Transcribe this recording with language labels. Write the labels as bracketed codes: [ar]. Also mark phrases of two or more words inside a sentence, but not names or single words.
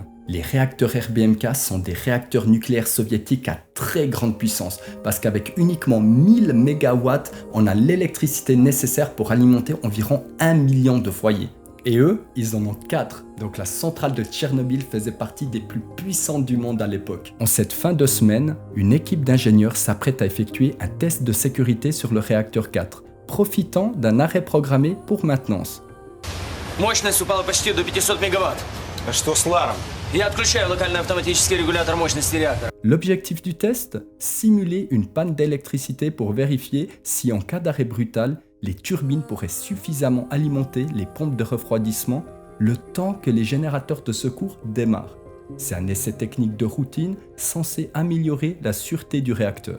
[fr] Les réacteurs RBMK sont des réacteurs nucléaires soviétiques à très grande puissance, parce qu'avec uniquement 1000 MW, on a l'électricité nécessaire pour alimenter environ 1 million de foyers. Et eux, ils en ont 4, donc la centrale de Tchernobyl faisait partie des plus puissantes du monde à l'époque. En cette fin de semaine, une équipe d'ingénieurs s'apprête à effectuer un test de sécurité sur le réacteur 4, profitant d'un arrêt programmé pour maintenance. [ru] Мощность упала почти до 500 мегаватт. А что с Ларом? Я отключаю локальный автоматический регулятор мощности реактора. [fr] L'objectif du test, simuler une panne d'électricité pour vérifier si en cas d'arrêt brutal, les turbines pourraient suffisamment alimenter les pompes de refroidissement le temps que les générateurs de secours démarrent. C'est un essai technique de routine censé améliorer la sûreté du réacteur.